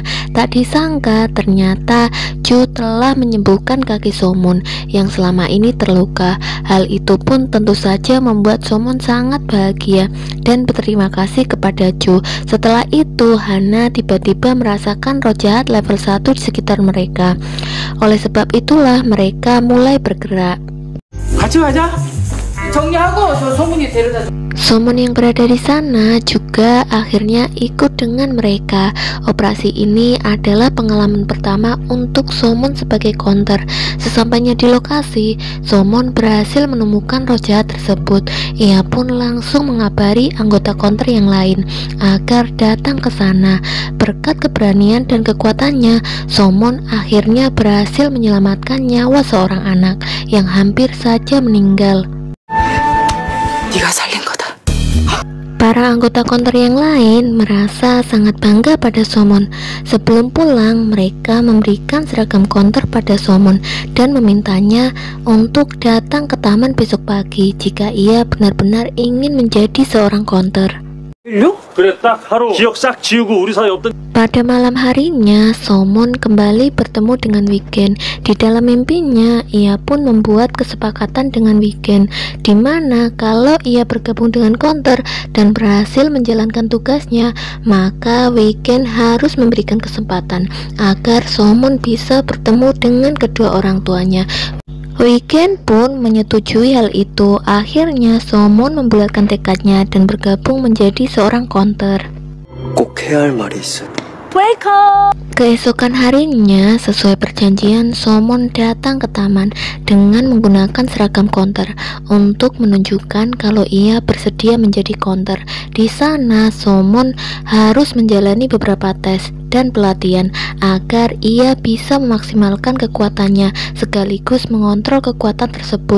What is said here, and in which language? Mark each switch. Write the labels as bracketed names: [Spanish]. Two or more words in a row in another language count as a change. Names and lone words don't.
[Indonesian] Tak disangka, ternyata Ju telah menyembuhkan kaki Somon yang selama ini terluka. Hal itu pun tentu saja membuat Somon sangat bahagia dan berterima kasih kepada Ju. Setelah itu, Hana tiba-tiba merasakan roh jahat level 1 di sekitar mereka. Oleh sebab itulah mereka mulai bergerak. [Korean] 같이 가자. 정리하고 저 소문이 데려다 줘. [Indonesian] Somon yang berada di sana juga akhirnya ikut dengan mereka. Operasi ini adalah pengalaman pertama untuk Somon sebagai counter. Sesampainya di lokasi, Somon berhasil menemukan roh jahat tersebut. Ia pun langsung mengabari anggota counter yang lain agar datang ke sana. Berkat keberanian dan kekuatannya, Somon akhirnya berhasil menyelamatkan nyawa seorang anak yang hampir saja meninggal. [Korean] 네가 살린 거다. [Indonesian] Para anggota counter yang lain merasa sangat bangga pada Somon. Sebelum pulang, mereka memberikan seragam counter pada Somon dan memintanya untuk datang ke taman besok pagi jika ia benar-benar ingin menjadi seorang counter. [Korean] 그래 딱 하루 기억 싹 지우고 우리 사이 없던. [Indonesian] Pada malam harinya, Somon kembali bertemu dengan Weekend. Di dalam mimpinya, ia pun membuat kesepakatan dengan Weekend, di mana kalau ia bergabung dengan counter dan berhasil menjalankan tugasnya, maka Weekend harus memberikan kesempatan agar Somon bisa bertemu dengan kedua orang tuanya. Weekend pun menyetujui hal itu. Akhirnya Somon membulatkan tekadnya dan bergabung menjadi seorang counter. [Korean] 꼭 해야 할 말이 있어. [Indonesian] Keesokan harinya, sesuai perjanjian, Somon datang ke taman dengan menggunakan seragam counter untuk menunjukkan kalau ia bersedia menjadi counter. Di sana, Somon harus menjalani beberapa tes dan pelatihan agar ia bisa memaksimalkan kekuatannya sekaligus mengontrol kekuatan tersebut.